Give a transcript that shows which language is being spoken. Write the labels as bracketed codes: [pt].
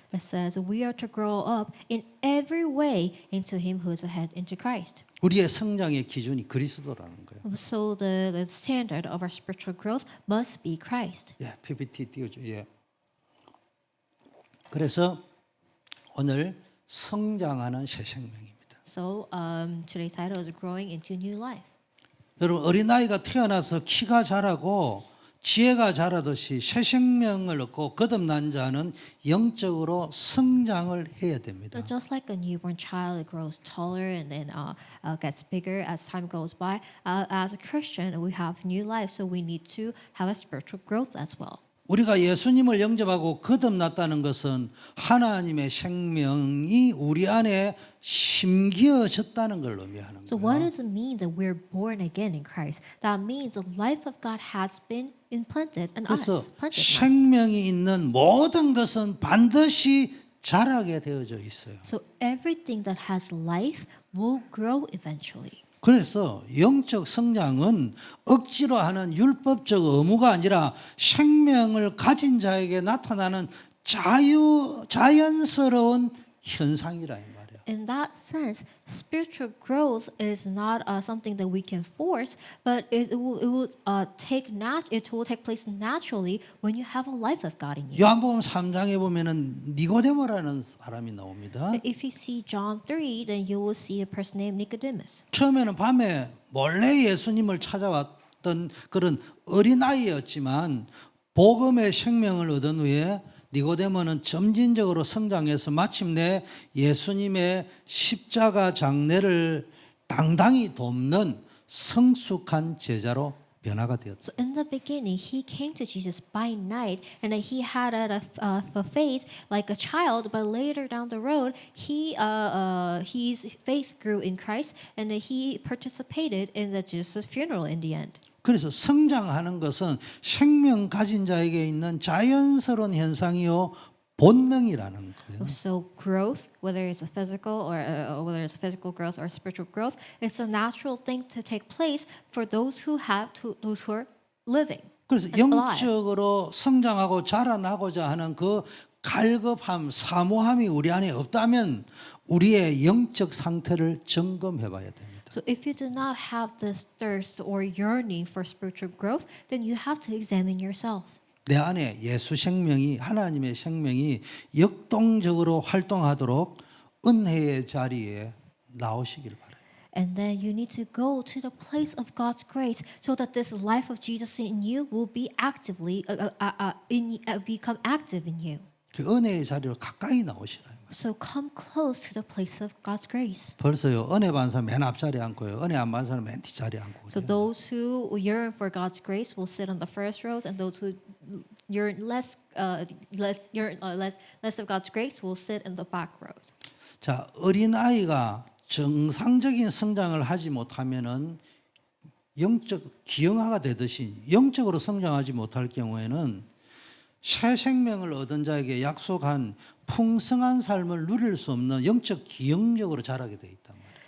[en] It says we are to grow up in every way into Him who is the head, into Christ. [ko] 우리의 성장의 기준이 그리스도라는 거예요. [en] So the standard of our spiritual growth must be Christ. [ko] 예, [en] PPT [ko] 띄워줘. 예. 그래서 오늘 성장하는 새 생명입니다. [en] So today's title is growing into new life. [ko] 여러분 어린아이가 태어나서 키가 자라고 지혜가 자라듯이 새 생명을 얻고 거듭난 자는 영적으로 성장을 해야 됩니다. [en] So just like a newborn child, it grows taller and then gets bigger as time goes by. As a Christian, we have new life, so we need to have a spiritual growth as well. [ko] 우리가 예수님을 영접하고 거듭났다는 것은 하나님의 생명이 우리 안에 심기어졌다는 걸 의미하는 [en] So what [ko] 거예요. [en] does it mean that we're born again in Christ? That means the life of God has been implanted in [ko] 그래서 [en] us. Planted in us. [ko] 생명이 있는 모든 것은 반드시 자라게 되어져 있어요. [en] So everything that has life will grow eventually. [ko] 그래서 영적 성장은 억지로 하는 율법적 의무가 아니라 생명을 가진 자에게 나타나는 자연스러운 현상이라 이 말이에요. [en] In that sense, spiritual growth is not something that we can force, but it will take place naturally when you have a life of God in you. [ko] 요한복음 3장에 보면은 니고데모라는 사람이 나옵니다. [en] If you see John 3, then you will see a person named Nicodemus. [ko] 처음에는 밤에 몰래 예수님을 찾아왔던 그런 어린아이였지만 복음의 생명을 얻은 후에 니고데모는 점진적으로 성장해서 마침내 예수님의 십자가 장례를 당당히 돕는 성숙한 제자로 변화가 되었다. [en] So in the beginning, he came to Jesus by night, and he had a faith like a child. But later down the road, his faith grew in Christ, and he participated in the Jesus funeral in the end. [ko] 그래서 성장하는 것은 생명 가진 자에게 있는 자연스러운 현상이요 본능이라는 거예요. [en] So growth, whether it's a physical or whether it's physical growth or spiritual growth, it's a natural thing to take place for those who are living. [ko] 그래서 [en] and alive. [ko] 영적으로 성장하고 자라나고자 하는 그 갈급함, 사모함이 우리 안에 없다면 우리의 영적 상태를 점검해 봐야 됩니다. [en] So if you do not have this thirst or yearning for spiritual growth, then you have to examine yourself. [ko] 내 안에 예수 생명이 하나님의 생명이 역동적으로 활동하도록 은혜의 자리에 나오시길 바랍니다. [en] And then you need to go to the place of God's grace so that this life of Jesus in you will be become active in you. [ko] 그 은혜의 자리로 가까이 나오시라. [en] So come close to the place of God's grace. [ko] 벌써요 은혜 받는 사람 맨 앞자리에 앉고요 은혜 안 받는 사람 맨 뒷자리에 앉고 [en] So those who yearn for God's grace will sit on the first rows, and those who yearn less of God's grace will sit in the back rows. [ko] 자 어린 아이가 정상적인 성장을 하지 못하면은 영적 기형아가 되듯이 영적으로 성장하지 못할 경우에는 새 생명을 얻은 자에게 약속한 풍성한 삶을 누릴 수 없는 영적 기형력으로 자라게 돼 있단 말이에요.